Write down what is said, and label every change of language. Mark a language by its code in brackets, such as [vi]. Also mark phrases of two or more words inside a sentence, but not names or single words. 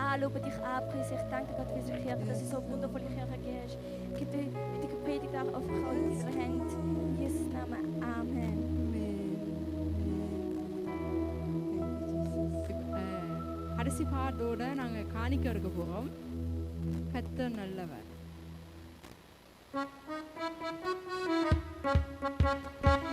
[de] lobe dich an, preise. Ich danke Gott für diese Kirche, dass du so wundervolle Kirche gibst. Ich gebe die Predigt auch einfach in unsere Hände. In Jesus Namen. Amen. [ta] கடைசி பாட்டோட நாங்கள் காணிக்க இருக்க போகிறோம். கர்த்தர் நல்லவர்.